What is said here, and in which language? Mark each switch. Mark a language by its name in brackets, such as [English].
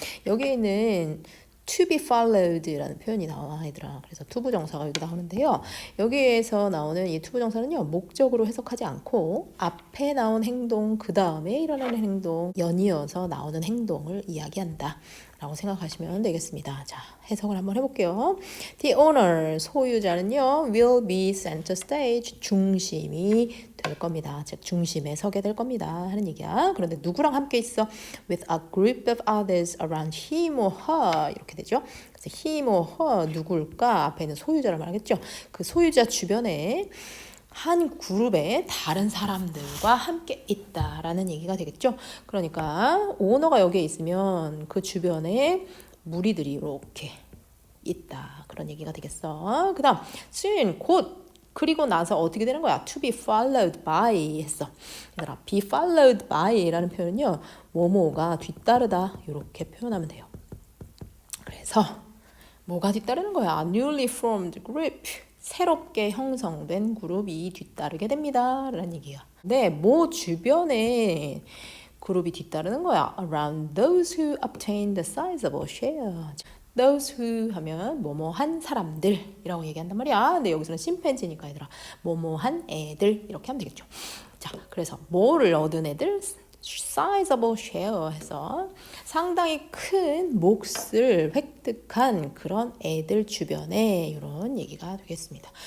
[Korean] 여기에는 to be followed라는 표현이 나와 얘들아. 그래서 투부정사가 여기 나오는데요. 여기에서 나오는 이 투부정사는요, 목적으로 해석하지 않고 앞에 나온 행동, 그 다음에 일어나는 행동, 연이어서 나오는 행동을 이야기한다 라고 생각하시면 되겠습니다. 자, 해석을 한번 해볼게요. The owner, 소유자는요, [English] will be center stage, [Korean] 중심이 될 겁니다. 즉 중심에 서게 될 겁니다 하는 얘기야. 그런데 누구랑 함께 있어? [English] With a group of others around him or her [Korean] 이렇게 되죠. 그래서 him or her 누굴까? 앞에 있는 소유자를 말하겠죠. 그 소유자 주변에 한 그룹의 다른 사람들과 함께 있다라는 얘기가 되겠죠. 그러니까 오너가 여기에 있으면 그 주변에 무리들이 이렇게 있다, 그런 얘기가 되겠어. 그 다음 soon, 곧, 그리고 나서 어떻게 되는 거야? [English] To be followed by [Korean] 했어. 얘들아, be followed by라는 표현은요, 뭐뭐가 뒤따르다 이렇게 표현하면 돼요. 그래서 뭐가 뒤따르는 거야? [English] Newly formed group, [Korean] 새롭게 형성된 그룹이 뒤따르게 됩니다 라는 얘기야. 네, 뭐 주변에 그룹이 뒤따르는 거야. [English] Around those who obtain the sizable share. [Korean] Those who 하면 뭐뭐한 사람들이라고 얘기한단 말이야. 근데 여기서는 심팬지니까 얘들아, 뭐뭐한 애들 이렇게 하면 되겠죠. 자, 그래서 뭐를 얻은 애들? sizable share 해서 상당히 큰 몫을 획득한 그런 애들 주변에 이런 얘기가 되겠습니다.